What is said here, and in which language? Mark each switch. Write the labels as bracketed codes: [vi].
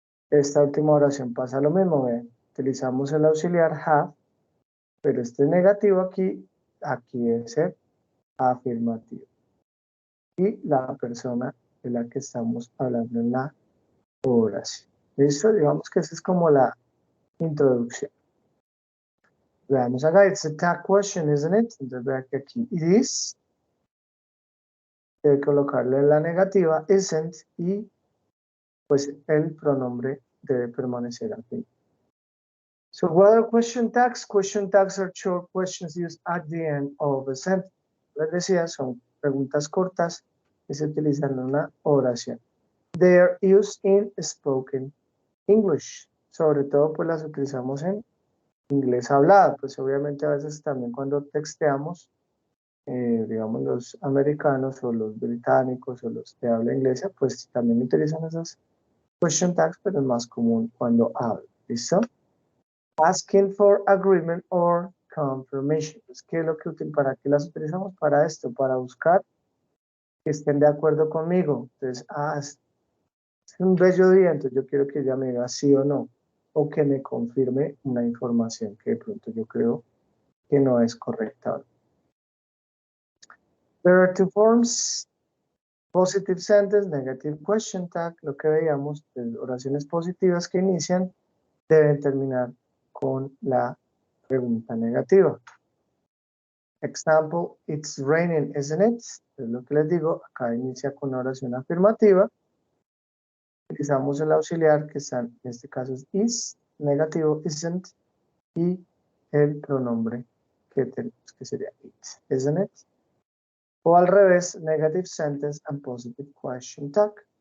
[es] Esta última oración pasa lo mismo, ¿ven? Utilizamos el auxiliar have, pero este negativo aquí es el afirmativo. Y la persona de la que estamos hablando en la oración. ¿Listo? Digamos que esa es como la introducción. Veamos acá, [en] it's a tag question, isn't it? [es] Entonces vea que aquí [en] it is, [es] hay que colocarle la negativa, isn't, y pues el pronombre debe permanecer al fin. [en] So what are question tags? Question tags are short questions used at the end of a sentence. [es] Les decía, son preguntas cortas que se utilizan en una oración. [en] They are used in spoken English. [es] Sobre todo pues las utilizamos en inglés hablado. Pues obviamente a veces también cuando texteamos, digamos los americanos o los británicos o los que hablan inglés, pues también utilizan esas question tags, pero es más común cuando hablan. ¿Listo? [en] Asking for agreement or confirmation. [es] Pues, ¿qué es lo que para qué las utilizamos? Para esto, para buscar que estén de acuerdo conmigo. Entonces, es un bello día, entonces yo quiero que ella me diga sí o no, o que me confirme una información que de pronto yo creo que no es correcta. [en] There are two forms, positive sentence, negative question tag. [es] Lo que veíamos, oraciones positivas que inician deben terminar con la pregunta negativa. [en] Example, it's raining, isn't it? [es] Es lo que les digo, acá inicia con una oración afirmativa. Utilizamos el auxiliar que está, en este caso es is, negativo, isn't, y el pronombre que tenemos, que sería it, [en] isn't it? [es] O al revés, [en] negative sentence and positive question tag.